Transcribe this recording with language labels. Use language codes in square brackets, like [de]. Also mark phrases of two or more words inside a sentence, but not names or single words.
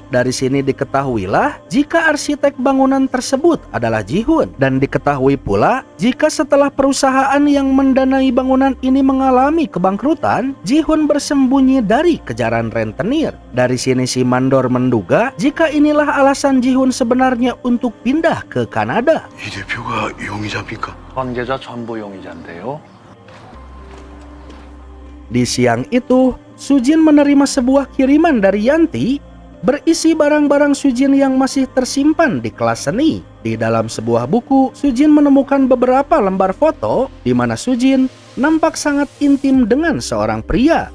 [id] Dari sini diketahuilah jika arsitek bangunan tersebut adalah Ji-hoon, dan diketahui pula jika setelah perusahaan yang mendanai bangunan ini mengalami kebangkrutan, Ji-hoon bersembunyi dari kejaran rentenir. Dari sini si mandor menduga jika inilah alasan Ji-hoon sebenarnya untuk pindah ke Kanada. [ko] 이 대표가 용의자입니까? 관계자 전부 용의자인데요. [id] Di siang itu, Sujin menerima sebuah kiriman dari Yanti berisi barang-barang Sujin yang masih tersimpan di kelas seni. Di dalam sebuah buku, Sujin menemukan beberapa lembar foto di mana Sujin nampak sangat intim dengan seorang pria.